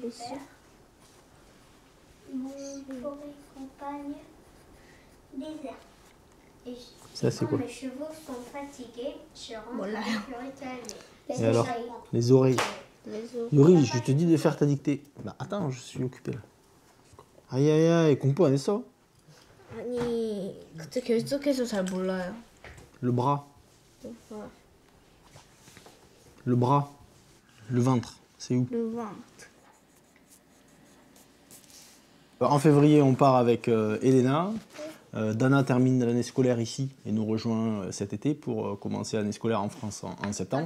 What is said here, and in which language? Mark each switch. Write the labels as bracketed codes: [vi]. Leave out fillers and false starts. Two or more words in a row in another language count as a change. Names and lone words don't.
[fr] Ça, c'est quoi? Mes chevaux sont fatigués, je rentre Voilà. avec Et alors? Les oreilles. Yuri, je te dis de faire ta dictée. Bah attends, je suis occupé là. Aïe aïe aïe, [ko] 공부 안 했어? 아니, 그때 결석해서 잘 몰라요. [fr] Le bras. Le bras. Le ventre, c'est où? Le ventre. En février, on part avec Elena. Dana termine l'année scolaire ici et nous rejoint cet été pour commencer l'année scolaire en France en septembre.